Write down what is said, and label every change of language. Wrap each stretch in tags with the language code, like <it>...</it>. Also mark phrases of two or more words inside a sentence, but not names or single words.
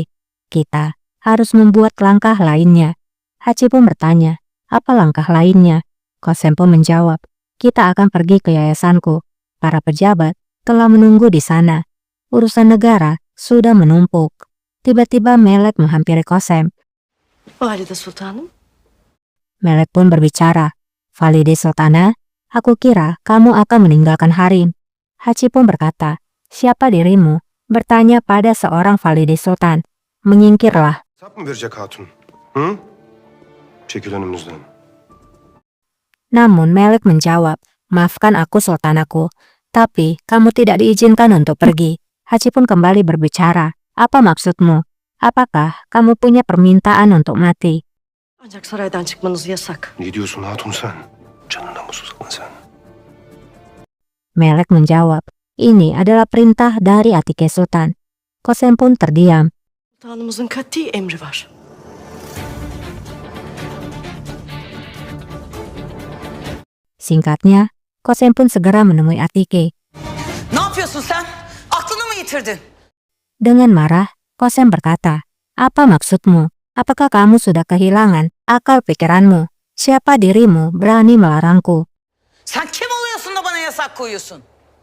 <id>Kita harus membuat langkah lainnya." Haji pun bertanya, "Apa langkah lainnya?" Qasem pun menjawab, "Kita akan pergi ke yayasanku. Para pejabat telah menunggu di sana. Urusan negara sudah menumpuk." Tiba-tiba Melek menghampiri Qasem.</id> <tr>Valide Sultanım.</tr> <id>Melek pun berbicara, "Valide Sultana, aku kira kamu akan meninggalkan harem." Haji pun berkata, "Siapa dirimu?" Bertanya pada seorang Valide Sultan. "Menyingkirlah."</id> <tr>Hesap mı verecek hatun? Hı? Çekil önümüzden.</tr> <id>Namun Melek menjawab, "Maafkan aku sultanaku, tapi kamu tidak diizinkan untuk pergi." Haji pun kembali berbicara, "Apa maksudmu? Apakah kamu punya permintaan untuk mati?"</id> <tr>Ancak saraydan çıkmanız yasak. Ne diyorsun hatun sen? Canına mı susadın sen?</tr> <id>Melek menjawab, "Ini adalah perintah dari Atike Sultan." Qasem pun terdiam.</id> <tr>Sultanımızın kati emri var.</tr> <id>Singkatnya, Qasem pun segera menemui Atike.</id> <tr>Ne yapıyorsun sen? Aklını mı yitirdin?</tr> <id>Dengan marah, Qasem berkata, "Apa maksudmu? Apakah kamu sudah kehilangan akal pikiranmu? Siapa dirimu berani melarangku?"</id> <tr>Sen kim oluyorsun da bana yasak koyuyorsun?</tr>